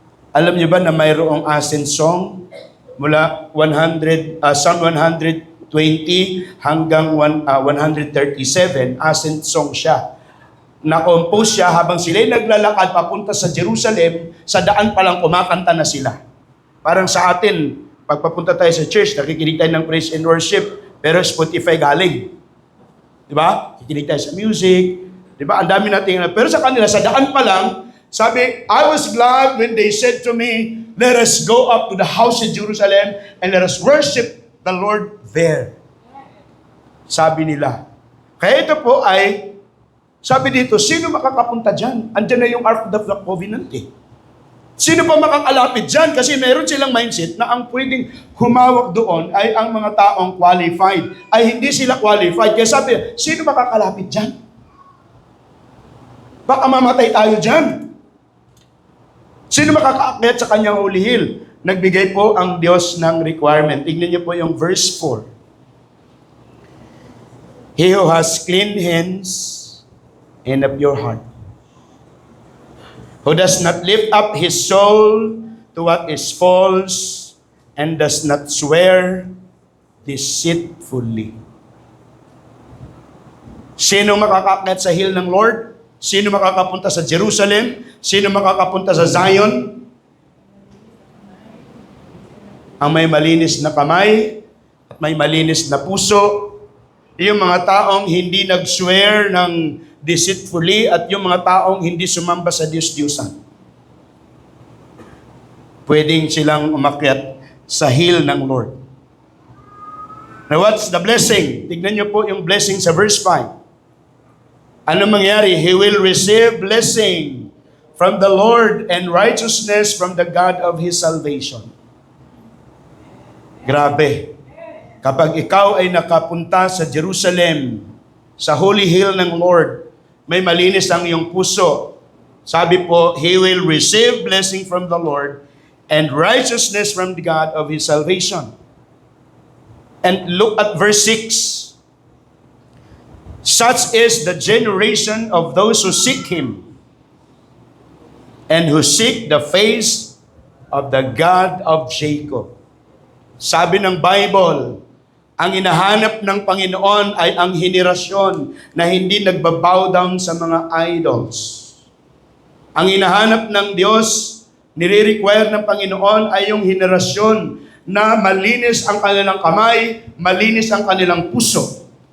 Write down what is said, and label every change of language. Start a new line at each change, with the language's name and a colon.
Filipino: Alam niyo ba na mayroong ascent song mula Psalm 120 hanggang 137, ascent song siya. Na-compose siya habang sila'y naglalakad papunta sa Jerusalem, sa daan pa lang kumakanta na sila. Parang sa atin, pagpapunta tayo sa church, nakikinig tayo ng praise and worship, pero Spotify galing. Diba? Kikinig tayo sa music. Diba? Ang dami natin. Pero sa kanila, sa daan pa lang, sabi,
English: I was glad when they said to me, let us go up to the house in Jerusalem and let us worship the Lord there.
Filipino: Sabi nila. Kaya ito po ay, sabi dito, sino makakapunta dyan? Andyan na yung Ark of the Covenant eh. Sino pa makakalapit dyan? Kasi meron silang mindset na ang pwedeng humawak doon ay ang mga taong qualified. Ay hindi sila qualified. Kaya sabi, sino makakalapit dyan? Baka mamatay tayo dyan. Sino makakaakyat sa kanyang holy hill? Nagbigay po ang Diyos ng requirement. Tignan niyo po yung verse 4.
English: He who has clean hands and a pure heart, who does not lift up his soul to what is false, and does not swear deceitfully.
Filipino: Sino makakaakyat sa hill ng Lord? Sino makakapunta sa Jerusalem? Sino makakapunta sa Zion? Ang may malinis na kamay at may malinis na puso, yung mga taong hindi nag-swear ng deceitfully at yung mga taong hindi sumamba sa Diyos-Diyusan. Pwedeng silang umakyat sa hill ng Lord.
English: Now what's the blessing?
Filipino: Tignan niyo po yung blessing sa verse 5. Ano mangyari?
English: He will receive blessing from the Lord and righteousness from the God of his salvation.
Filipino: Grabe. Kapag ikaw ay nakapunta sa Jerusalem, sa holy hill ng Lord, may malinis ang iyong puso. Sabi po,
English: he will receive blessing from the Lord and righteousness from the God of his salvation. And look at verse 6. Such is the generation of those who seek Him and who seek the face of the God of Jacob.
Filipino: Sabi ng Bible, ang hinahanap ng Panginoon ay ang henerasyon na hindi nagbabow down sa mga idols. Ang hinahanap ng Diyos, nire-require ng Panginoon ay yung henerasyon na malinis ang kanilang kamay, malinis ang kanilang puso.